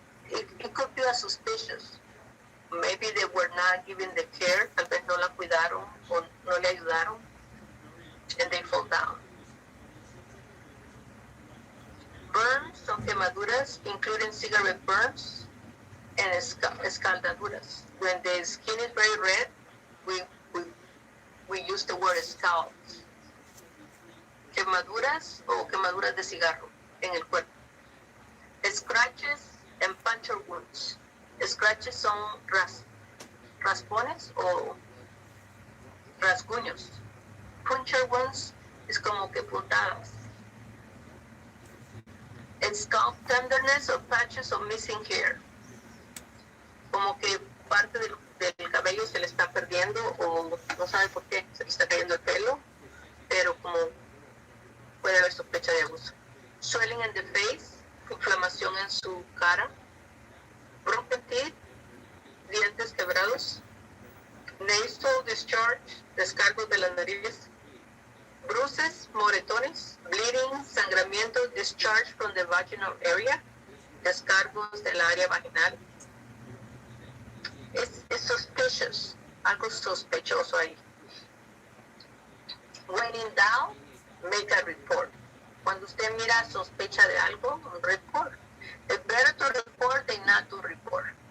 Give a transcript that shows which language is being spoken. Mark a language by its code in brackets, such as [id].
[en] It could be a suspicious. Maybe they were not given the care, [es] tal vez no la cuidaron o no le ayudaron, [en] and they fall down. quemaduras, including cigarette burns and escaldaduras. When the skin is very red, we use the word scalds. [es] Quemaduras o quemaduras de cigarro en el cuerpo. [en] Scratches and puncture wounds. [es] Scratches son raspones o rasguños. Puncture wounds es como que puntadas. [en] Scalp tenderness or patches of missing hair. [es] Como que parte del cabello se le está perdiendo o no sabe por qué se le está cayendo el pelo, pero como puede haber sospecha de abuso. [en] Swelling in the face, [es] inflamación en su cara. [en] Broken teeth, [es] dientes quebrados. [en] Nasal discharge, [es] descargos de la nariz. [en] Bruises, moretones, bleeding, sangramiento, discharge from the vaginal area, [es] descargos del área vaginal. Es suspicious, algo sospechoso ahí. [en] When in doubt, make a report. [es] Cuando usted mira sospecha de algo, un [en] report. It's better to report than not to report.